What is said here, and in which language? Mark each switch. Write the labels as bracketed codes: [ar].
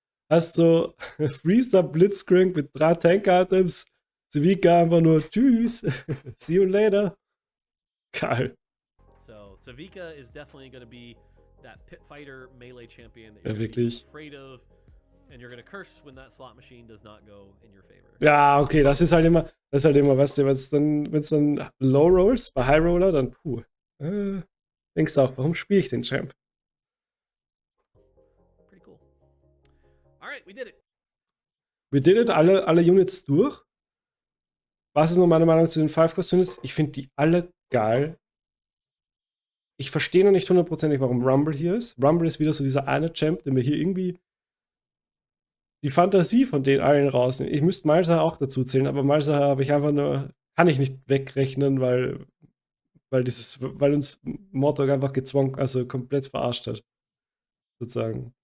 [de] Hast so Freeze-Up Blitzcrank mit 3 Tank-Items. Savika einfach nur Tschüss. [en] See you later. [de] Geil. [en] So Savika is definitely going to be that pit fighter melee champion that you're afraid of, and you're going to curse when that slot machine does not go in your favor. [de] Ja, okay, das ist halt immer, weißt du, wenn es dann Low Rolls, bei High Roller, dann denkst du auch, warum spiele ich den Champ? [en] Pretty cool. All right, we did it. [de] wir [en] did [de] alle Units durch. Was ist noch meine Meinung zu den 5-Cost-Units? Ich finde die alle geil. Ich verstehe noch nicht hundertprozentig, warum Rumble hier ist. Rumble ist wieder so dieser eine Champ, der mir hier irgendwie die Fantasie von den allen rausnimmt. Ich müsste Malsa auch dazu zählen, aber Malsa habe ich einfach nur, kann ich nicht wegrechnen, weil uns Mortdog einfach gezwungen, also komplett verarscht hat. Sozusagen.